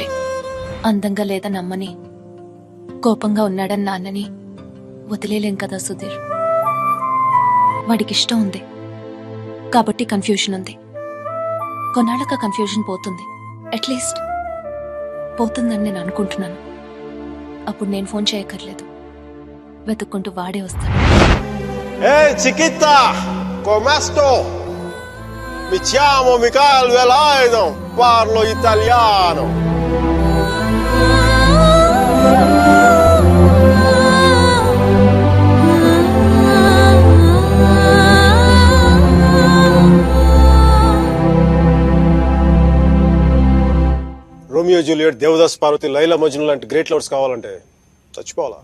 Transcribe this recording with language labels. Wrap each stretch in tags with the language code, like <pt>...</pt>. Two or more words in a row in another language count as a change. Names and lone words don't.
<te>అందంగా లేదని అమ్మని, కోపంగా ఉన్నాడని నాన్నని వదిలేలేం కదా సుధీర్. వాడికి ఇష్టం ఉంది కాబట్టి కన్ఫ్యూజన్ ఉంది. కొన్నాళ్ళక కన్ఫ్యూజన్ పోతుంది,</te> <en>at least</en> <te>పోతుందని నేను అనుకుంటున్నాను. అప్పుడు నేను ఫోన్ చేయక్కర్లేదు, వెతుక్కుంటూ వాడే వస్తాడు.</te> <it>Ehi Chiquita, come sto? Mi chiamo Michael Velaido, parlo italiano.</it> <te>రోమియో జూలియట్, దేవదాస్ పార్వతి, లైలా మజ్ను లాంటి</te> <en>great lovers</en> <te>కావాలంటే చచ్చిపోవాలా?</te>